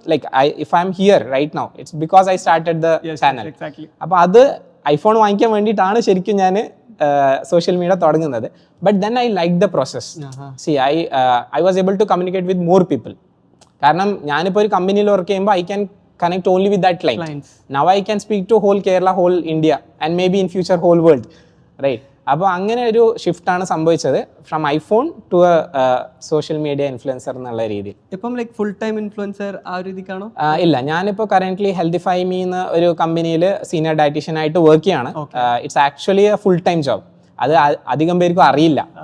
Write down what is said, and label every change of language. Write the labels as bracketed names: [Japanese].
[English] Like if I am here right now it's because I started the channel. [Malayalam] അപ്പോൾ അത് iPhone വാങ്ങിക്കാൻ വേണ്ടിയിട്ടാണ് ശരിക്കും ഞാൻ സോഷ്യൽ മീഡിയ തുടങ്ങുന്നത്. [English] But then I like the process. See I was able to communicate with more people. [Malayalam] കാരണം ഞാനിപ്പോൾ ഒരു കമ്പനിയിൽ വർക്ക് ചെയ്യുമ്പോൾ [English] I can connect only with that client. Now I can speak to whole Kerala, whole India and maybe in future whole world, right? [Malayalam] അപ്പോൾ അങ്ങനെ ഒരു ഷിഫ്റ്റാണ് സംഭവിച്ചത് from iPhone to social media influencer എന്നുള്ള രീതിയിൽ. ഇപ്പം ലൈക്ക് ഫുൾ ടൈം ഇൻഫ്ലുവൻസർ ആ രീതിക്കാണോ? ഇല്ല, ഞാനിപ്പോൾ കറൻ്റ്ലി ഹെൽത്തിഫൈ മീ എന്ന ഒരു കമ്പനിയിൽ സീനിയർ ഡയറ്റീഷ്യൻ ആയിട്ട് വർക്ക് ചെയ്യാണ്. [English] It's actually a full time job. [Malayalam] അത് അധികം പേർക്കും അറിയില്ല.